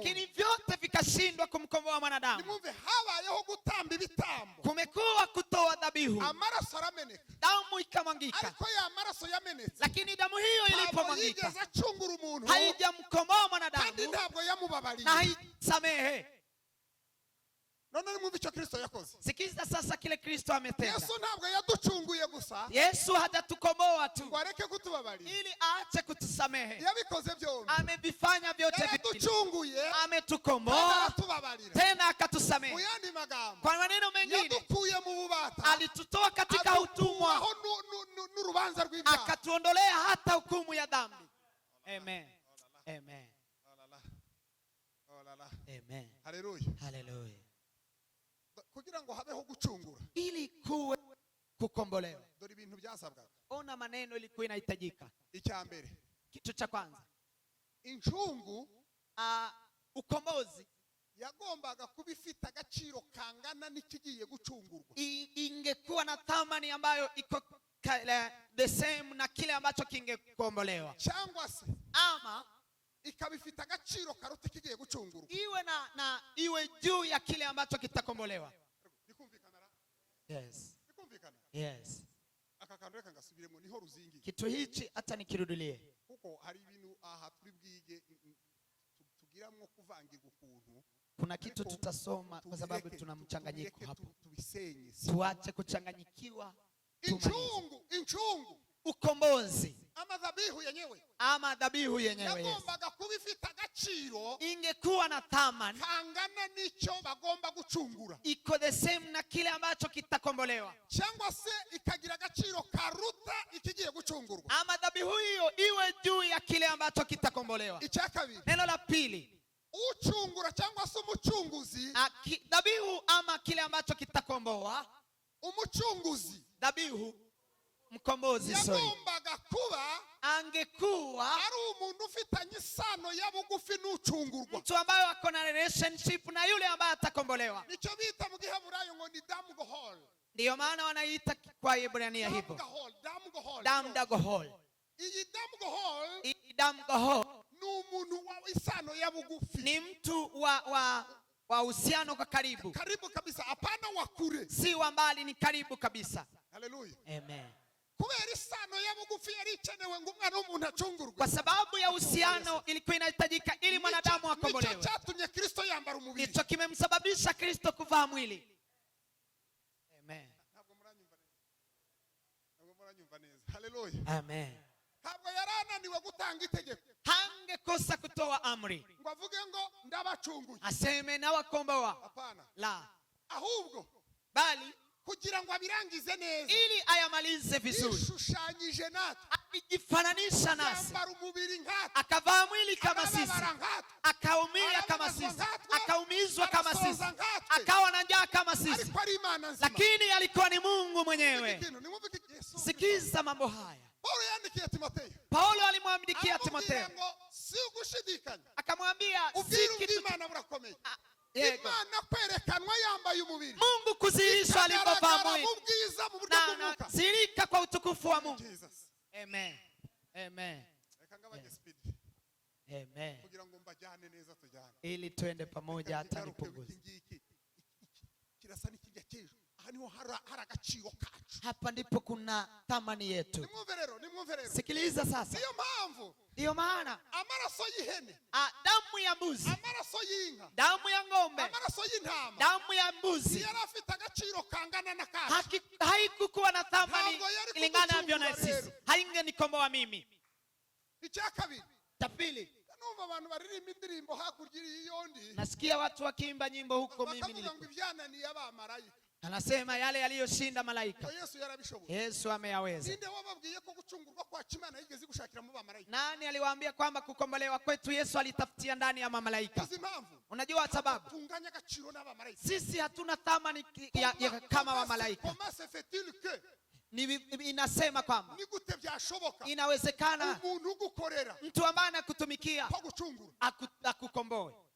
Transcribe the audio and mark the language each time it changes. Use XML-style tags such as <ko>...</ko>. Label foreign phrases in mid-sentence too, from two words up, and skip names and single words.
<sw>Lakini vyote vikashindwa kumkomboa mwanadamu.</sw> <rw>Nimwumve, habayeho gutamba ibitambo.</rw> <sw>Kumekuwa kutoa dhabihu.</sw> <rw>Amaraso arameneka.</rw> <sw>Damu ikamwangika.</sw> <rw>Ariko ya amaraso yamenetse.</rw> <sw>Lakini damu hiyo ilipomwangika, haijamkomboa mwanadamu.</sw> <rw>Kandi ntabwo yamubabariye.</rw> <sw>Na haisamehe.</sw> <rw>None nimwumve icyo Kristo yakoze.</rw> <sw>Sikiza sasa kile Kristo ametenda.</sw> <rw>Yesu ntabwo yaducunguye gusa.</rw> <sw>Yesu hajatukomboa tu</sw> <rw>Wareke kutubabarira.</rw> <sw>ili aache kutusamehe.</sw> <rw>Yabikoze byombi.</rw> <sw>Amevifanya vyote viwili.</sw> <rw>Yaducunguye.</rw> <sw>Ametukomboa. Tena akatusamehe.</sw> <rw>Muyandi magambo.</rw> <sw>Kwa maneno mengine,</sw> <rw>yadukuye mu bubata.</rw> <sw>Alitutoa katika utumwa.</sw> <rw>N'urubanza rw'ibyaha.</rw> <sw>Akatuondolea hata hukumu ya dhambi. Amen. Amen. Amen. Haleluya. Haleluya.</sw> <rw>Kugira ngo habeho gucungura,</rw> <sw>ili kuwe kukombolewa,</sw> <rw>dore ibintu byasabwaga.</rw> <sw>Ona maneno ilikuwa inahitajika.</sw> <rw>Icya mbere,</rw> <sw>kitu cha kwanza,</sw> <rw>incungu,</rw> <sw>ukombozi</sw> <rw>yagombaga kuba ifite agaciro kangana n'ikigiye gucungurwa.</rw> <sw>Ingekuwa na thamani ambayo iko</sw> <en>the same</en> <sw>na kile ambacho kingekombolewa,</sw> <rw>cyangwa se ama ikaba ifite agaciro karuta ikigiye gucungurwa.</rw> <sw>Iwe iwe juu ya kile ambacho kitakombolewa.</sw> <en>Yes. Yes.</en> <rw>Akakanduka ngasubiremo niho ruzingi.</rw> <sw>Kitu hichi hata nikirudilie.</sw> <rw>Kuko hari ibintu aha turi bwige tugiramwo kuvangirwa ukuntu.</rw> <sw>Kuna kitu tutasoma kwa sababu tuna mchanganyiko hapo. Tuache kuchanganyikiwa.</sw> <rw>Incungu.</rw> <sw>Ukombozi. Ama dhabihu yenyewe.</sw> <rw>Yagombaga kuba ifite agaciro.</rw> <sw>Ingekuwa na thamani</sw> <rw>kangana nicho bagomba gucungura.</rw> <sw>Iko</sw> <en>the same</en> <sw>na kile ambacho kitakombolewa.</sw> <rw>Cyangwa se ikagira agaciro karuta ikigiye gucungurwa.</rw> <sw>Ama dhabihu hiyo iwe juu ya kile ambacho kitakombolewa.</sw> <rw>Icya kabiri.</rw> <sw>Neno la pili.</sw> <rw>Uchungura cyangwa se umucunguzi.</rw> <sw>Dhabihu ama kile ambacho kitakomboa.</sw> <rw>Umucunguzi.</rw> <sw>Dhabihu. Mkombozi</sw> <rw>yagombaga kuba</rw> <sw>angekuwa</sw> <rw>ari umuntu ufitanye isano ya bugufi n'ucungurwa.</rw> <sw>Mtu ambaye ako na relationship na yule ambaye atakombolewa.</sw> <rw>Nicyo bita mu Giheburayo ngo ni damgohol.</rw> <sw>Ndio maana wanaita kwa Ibrania hivyo. Damgohol. Damgohol. Iyi damgohol. Damgohol.</sw> <rw>Ni umuntu wa isano ya bugufi.</rw> <sw>Ni mtu wa uhusiano kwa karibu. Karibu kabisa, hapana wa kure. Si wa mbali, ni karibu kabisa. Haleluya. Amen.</sw> <rw>Kubera isano ya bugufi yari ikenewe ngo umwana w'umuntu acungurwe.</rw> <sw>Kwa sababu ya uhusiano ilikuwa inahitajika ili mwanadamu akombolewe.</sw> <rw>Nicho cyatumye Kristo yambara umubiri.</rw> <sw>Nicho kimemsababisha Kristo kuvaa mwili. Amen.</sw> <rw>Ntabwo muranyumva neza. Haleluya. Amen. Ntabwo yarananiwe gutanga itegeko.</rw> <sw>Hangekosa kutoa amri.</sw> <rw>Ngo avuge ngo ndabacunguye.</rw> <sw>Aseme na wakomboa. Hapana. La.</sw> <rw>Ahubwo</rw> <sw>bali</sw> <rw>kugira ngo abirangize neza,</rw> <sw>ili ayamalize vizuri,</sw> <rw>ishushanyije natwe,</rw> <sw>akijifananisha nasi,</sw> <rw>yambara umubiri nkatwe,</rw> <sw>akavaa mwili kama sisi, akaumia kama sisi, akaumizwa kama sisi, akawa na njaa kama sisi, lakini alikuwa ni Mungu mwenyewe. Sikiza mambo haya. Paulo alimwandikia Timotheo, akamwambia</sw> <rw>Imana kwerekanwa yambaye umubiri,</rw> <sw>Mungu kudhihirishwa alipovaa mwili, na zilika kwa utukufu wa Mungu. Amen. Amen. Amen.</sw> <rw>Kugira ngo mbajyane neza tujyane,</rw> <sw>ili tuende pamoja hata nipunguze.</sw> <rw>Kirasa n'ikijya cyejo, aha niho hari agaciro kacu,</rw> <sw>hapa ndipo kuna thamani yetu.</sw> <rw>Nimwumve rero.</rw> <sw>Sikiliza sasa. Ndiyo maana</sw> <rw>amaraso y'ihene,</rw> <sw>damu ya mbuzi,</sw> <rw>amaraso y'inka,</rw> <sw>damu ya ng'ombe,</sw> <rw>amaraso y'intama,</rw> <sw>damu ya mbuzi</sw> <rw>yari afite agaciro kangana na kacu.</rw> <sw>Haikukuwa na thamani ilinganavyo na sisi, haingenikomboa mimi.</sw> <rw>Icya kabiri,</rw> <sw>cha pili,</sw> <rw>numva abantu baririmba indirimbo hakurya y'yondi,</rw> <sw>nasikia watu wakiimba nyimbo huko mimi nilipo,</sw> <rw>ngo ibyananiye abamarayika.</rw> <sw>Anasema yale yaliyoshinda malaika.</sw> <rw>Yesu yarabishoboye.</rw> <sw>Yesu ameyaweza.</sw> <rw>Ninde wababwiye ko gucungurwa kwa Imana yigeze gushakira mu bamalaika?</rw> <sw>Nani aliwaambia kwamba kukombolewa kwetu Yesu alitafutia ndani ya mamalaika? Unajua sababu?</sw> <rw>Tunganya gaciro n'abamalaika.</rw> <sw>Sisi hatuna thamani kama wamalaika. Inasema kwamba inawezekana mtu ambaye anakutumikia akukomboe.</sw>